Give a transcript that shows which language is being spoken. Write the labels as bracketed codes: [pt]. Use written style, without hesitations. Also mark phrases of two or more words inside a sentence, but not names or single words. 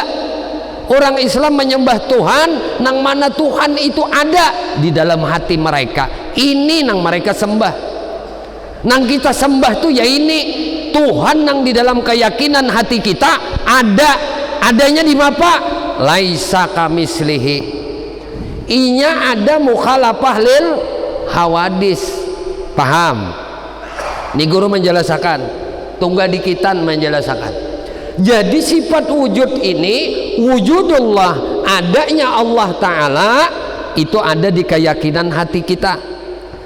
[id] Orang Islam menyembah Tuhan nang mana Tuhan itu ada di dalam hati mereka. Ini nang mereka sembah. Nang kita sembah tuh ya ini Tuhan nang di dalam keyakinan hati kita ada. Adanya di mapa? [ar] Laisa kamislihi. [id] Inya ada [ar] mukhalafah lil hawadis. [id] Paham? Ini guru menjelaskan, [bjn] tunggal dikitan [id] menjelaskan. Jadi sifat wujud ini, wujudullah, adanya Allah Ta'ala itu ada di keyakinan hati kita.